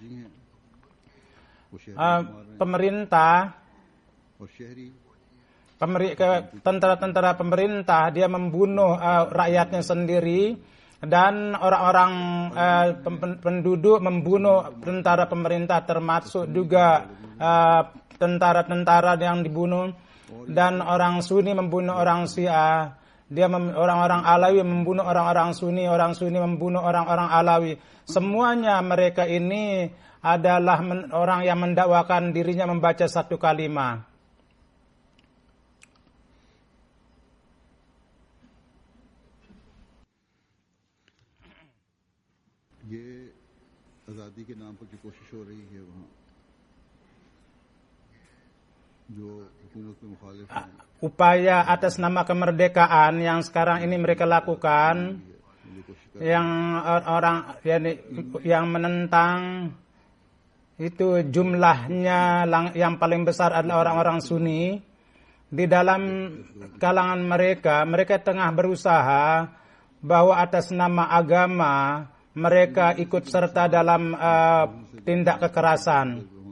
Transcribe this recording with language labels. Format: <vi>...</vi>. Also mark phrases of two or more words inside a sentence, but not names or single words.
<id>Tentara-tentara pemerintah dia membunuh rakyatnya sendiri, dan orang-orang penduduk membunuh tentara pemerintah, termasuk juga tentara-tentara yang dibunuh, dan orang Sunni membunuh orang Syiah. Orang-orang Alawi membunuh orang-orang Sunni membunuh orang-orang Alawi. Semuanya mereka ini adalah orang yang mendakwakan dirinya membaca satu kalimat.</id> <hi>ये आज़ादी के नाम पर जो कोशिश हो रही है वहाँ जो हुकूमत में मुखालिफ हैं,</hi> <id>upaya atas nama kemerdekaan yang sekarang ini mereka lakukan, yang orang yang menentang itu jumlahnya yang paling besar adalah orang-orang Sunni. Di dalam kalangan mereka tengah berusaha bahwa atas nama agama mereka ikut serta dalam tindak kekerasan.</id>